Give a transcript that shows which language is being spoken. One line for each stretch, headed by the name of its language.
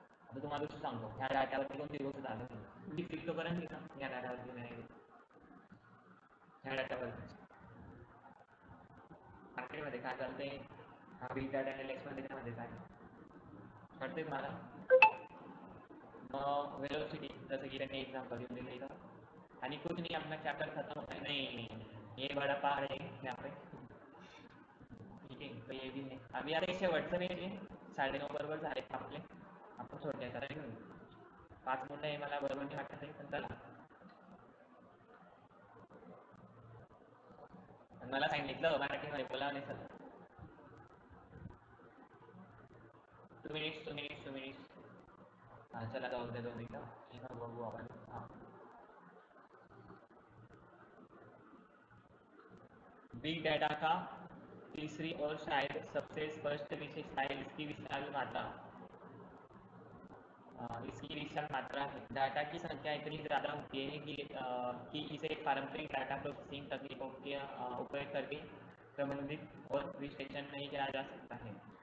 Marathi: आता तुम्हाला गोष्ट सांगतो, ह्या डाटावरती कोणती गोष्ट चालत नाही, तुम्ही क्रिप्टोकरन्सी ना ह्या डाटावरती नाही, ह्या डाटावरती मार्केटमध्ये काय चालतंय, हा बिग डाटा अनालिटिक्समध्ये त्यामध्ये काय कळते तुम्हाला? मग वेलोसिटी जसं की त्यांनी एक्झाम्पल देऊन दिलं इथं,
Hindi: आणि कुछ नहीं, अपना चैप्टर खत्म होता है, नहीं ये बड़ा पहाड़ है यहाँ पे, ठीक है, तो ये भी है.
Marathi: अभी आता शेवटचं नाही आहे, 9:30 बरोबर झाले आपले, आपण सोडले आता नाही घेऊ. 5 मिनिटं आहे, मला बरोबर नाही वाटत आहे, पण चला. मला सांगितलं मराठीमध्ये बोला नाही सर. 2 मिनिट्स. हाँ चला जाऊ दे, 2 मिनिटं बघू आपण.
Hindi: हाँ, बिग डाटा का तीसरी और शायद सबसे स्पष्ट विशेषता है इसकी विशाल मात्रा. इसकी विशाल मात्रा है. डाटा की संख्या इतनी ज़्यादा होती है कि इसे पारंपरिक डाटा प्रोसेसिंग तकनीकों के उपयोग करके प्रबंधित और विश्लेषण नहीं किया जा सकता है.